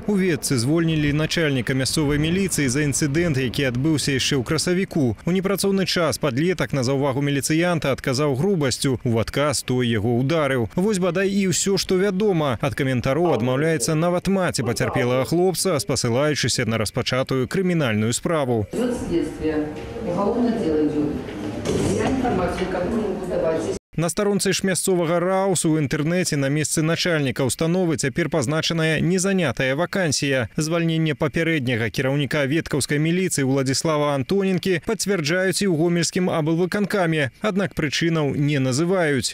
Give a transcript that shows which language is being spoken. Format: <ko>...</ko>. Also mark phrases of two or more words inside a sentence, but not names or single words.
<be>У Ветцы звольнілі начальніка мясцовай міліцыі за інцыдэнт, які адбыўся яшчэ ў красавіку. У непрацоўны час падлетак на заўвагу міліцыянта адказаў грубасцю. У адказ той яго ударыў. Вось бадай і ўсё, што вядома. Ад каментароў адмаўляецца нават маці пацярпелага хлопца, спасылаючыся на распачатую крымінальную справу.</be> <ru>Следствие. Уголовное дело идет. Я информацию, которую могу давать.</ru> <be>На старонцы ж мясцовага раусу ў інтэрнэце на месцы начальніка установы цяпер пазначаная незанятая вакансія. Звальненне папярэдняга кіраўніка веткаўскай міліцыі Уладзіслава Антоненкі пацвярджаюць і ў гомельскім аблвыканкаме, аднак прычынаў не называюць.</be>